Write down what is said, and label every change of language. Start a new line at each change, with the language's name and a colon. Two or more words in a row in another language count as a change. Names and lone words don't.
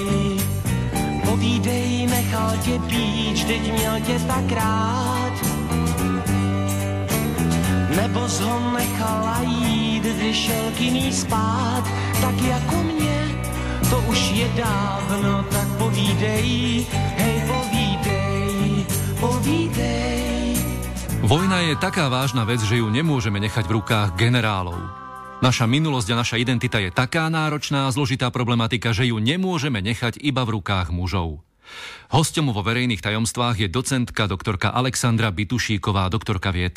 Czech: Povídej, nechal tě být, vždyť měl tě tak rád. Nebo jsi ho nechala jít, když šel k jiný spát, tak jako mě. To už je dávno, tak povídej, hej povídej, povídej.
Slovak: Vojna je taká vážna vec, že ju nemôžeme nechať v rukách generálov. Naša minulosť a naša identita je taká náročná a zložitá problematika, že ju nemôžeme nechať iba v rukách mužov. Hosťom vo verejných tajomstvách je docentka doktorka Alexandra Bitušíková, doktorka vied.